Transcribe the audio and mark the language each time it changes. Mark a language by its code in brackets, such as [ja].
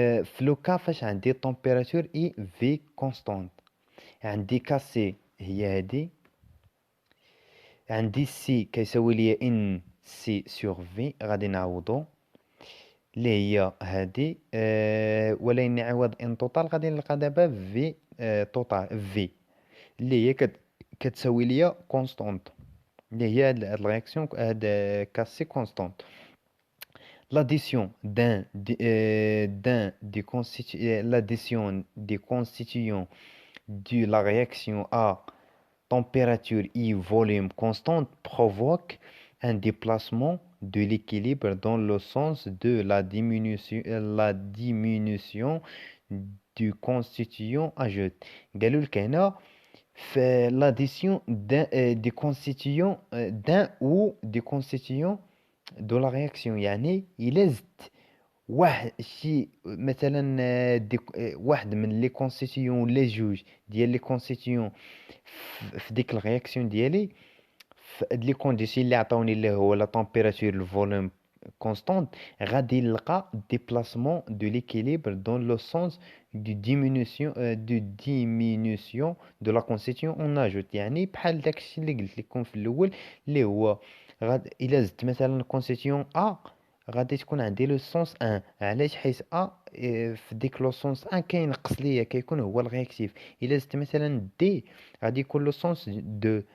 [ar] في لو كا فاش عندي طومبيراتور اي في كونستانت عندي كا سي هي هادي عندي سي كيساوي ليا ان سي سور في غادي نعوضو اللي هي هادي ولكن نعوض ان توتال غادي نلقى دابا في توتال في اللي هي كتساوي ليا كونستانت اللي هي هاد الرياكسيون هاد كاسي كونستانت. [fr] L'addition des constituants de la réaction à température et volume constante provoque un déplacement de l'équilibre dans le sens de la diminution du constituant ajoute. [ar] قالوا لك هنا في [fr] l'addition des constituants d'un ou des constituants de la réaction [ar] يعني إلا زدت واحد شي مثلا واحد من لي كونستيتيون ولا جوج ديال لي كونستيتيون في ديك الرياكسيون ديالي في هاد لي كونديسيون اللي عطاوني اللي هو لا طومبيراتور الفوليوم [fr] constante, [ar] غادي يلقى [fr] déplacement de l'équilibre dans le sens du diminution de la constitution en ajoute. [ar] يعني بحال داكشي اللي قلت لكم في الاول، اللي هو الا زدت مثلا constitution A غادي تكون عندي لو سونس 1. علاش؟ حيت في ديك لو سونس 1 كينقص ليا، كيكون هو الرياكتيف. الا زدت مثلا دي غادي يكون لو سونس 2.